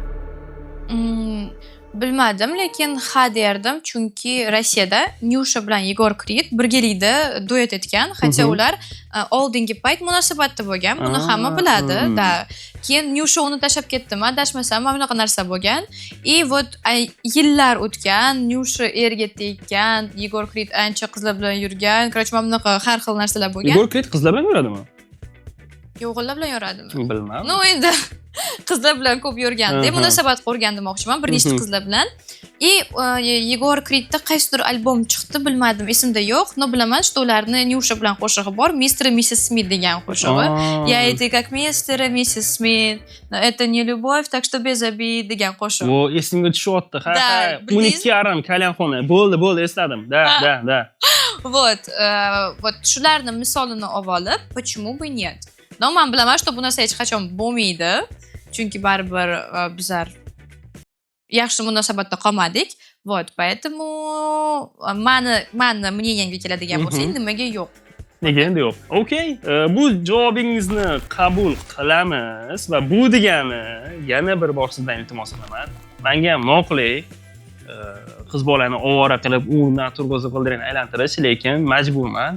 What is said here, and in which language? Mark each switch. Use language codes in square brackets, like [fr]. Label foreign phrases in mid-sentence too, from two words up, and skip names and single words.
[uz] Bilmadim, lekin ha derdim, chunki Rossiyada Nyusha bilan Yegor Krit birgalikda duet etgan, hatto ular oldingi payt munosabatda bo'lgan. Buni hamma biladi, da. Keyin Nyusha uni tashlab ketdimi, adashmasam, mana bunaqa narsa bo'lgan. [ru] И вот [uz] yillar o'tgan, Nyusha erga tekkan, Yegor Krit ancha qizlar bilan yurgan. Короче, mana bunaqa har xil narsalar bo'lgan. Yegor Krit qizlar bilan yuradimi? O'g'illar bilan yuradimi? Bilmadim. No, endi qizlar bilan ko'p yurganda, munosabat qurgan demoqchiman, bir nechta qizlar bilan. И Yegor Kritda qaysidir albom chiqdi, bilmadim, esimda yo'q. No, bilaman, что ularni Nyusha bilan qo'shig'i bor, Mr. и Mrs. Smith degan qo'shig'i. [ru] Я и ты как Mr. и Mrs. Smith. Это не любовь, так что без обид [uz] degan qo'shiq. O esimga tushyapti. Ha, Da, ha. bildingiz? 12,5 kalyanxona. Bo'ldi, esladim. Da. Вот shularni misolini olib, [ru] почему бы нет? [uz] No, men bilaman, что bu narsa hech qachon bo'lmaydi. Chunki baribir bizlar yaxshi munosabatda qolmadik. [ru] Вот, поэтому [uz] mani мнениемga keladigan bo'lsak, nimaga yo'q? Nega endi yo'q? Okay, bu javobingizni qabul qilamiz va bu degani yana bir bor sizdan iltimos qilaman. Menga ham noqulay qiz bolani ovora qilib, undan turg'izib qildirib aylantirish, lekin majburman.